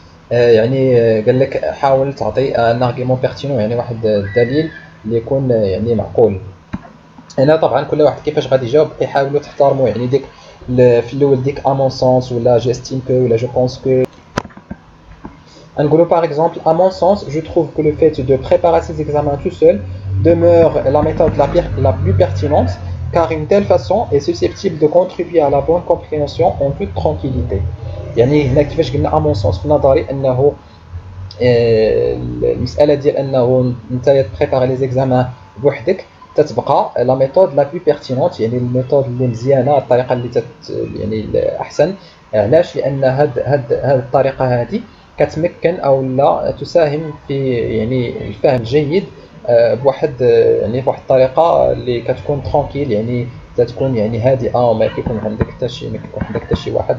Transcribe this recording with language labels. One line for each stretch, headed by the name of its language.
Arabic: يعني قال لك حاول تعطي ان
French: argument pertinent،
Arabic: يعني واحد الدليل اللي يكون يعني معقول. هنا طبعا كل واحد كيفاش غادي يجاوب يحاولوا تحترموا، يعني ديك في الاول ديك
French: à mon sens
Arabic: ولا
French: j'estime que
Arabic: ولا
French: je pense que. نقولوا par exemple à mon sens je trouve que le fait de préparer ces examens tout seul demeure la méthode la plus pertinente car une telle façon est susceptible de contribuer à la bonne compréhension en toute tranquillité.
Arabic: يعني هنا كيفاش قلنا
French: à mon sens
Arabic: في نظري انه المساله ديال انه انت تبريباري لي زيكزامان بوحدك تتبقى لا ميثود لا بلو بيرتينونت، يعني الميثود اللي مزيانه، الطريقه اللي يعني الاحسن. علاش؟ لان هاد الطريقه هذه كتمكن او لا تساهم في يعني الفهم الجيد بواحد يعني بواحد الطريقه اللي كتكون ترونكيل، يعني تكون يعني هادئه وما كيكون عندك حتى شي واحد.